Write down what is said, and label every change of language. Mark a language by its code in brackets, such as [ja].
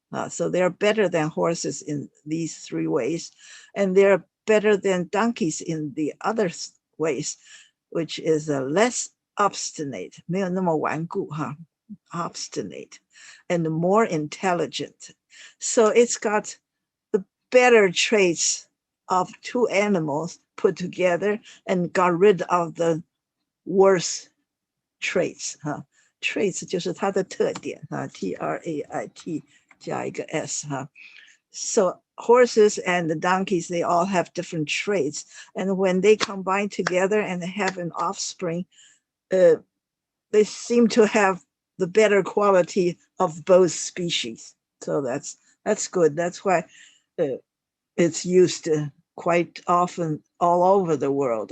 [en] So they're better than horses in these three ways, and they're better than donkeys in the other ways, which is less obstinate, [zh] 没有那么顽固, [en] huh? Obstinate, and more intelligent. So it's got the better traits of two animals put together and got rid of the worse traits. Traits [zh] 就是它的特点, [en] T-R-A-I-T [zh] 加一个 [en] S. So horses and the donkeys, they all have different traits. And when they combine together and have an offspring, they seem to have the better quality of both species. So that's good. That's why it's used quite often all over the world.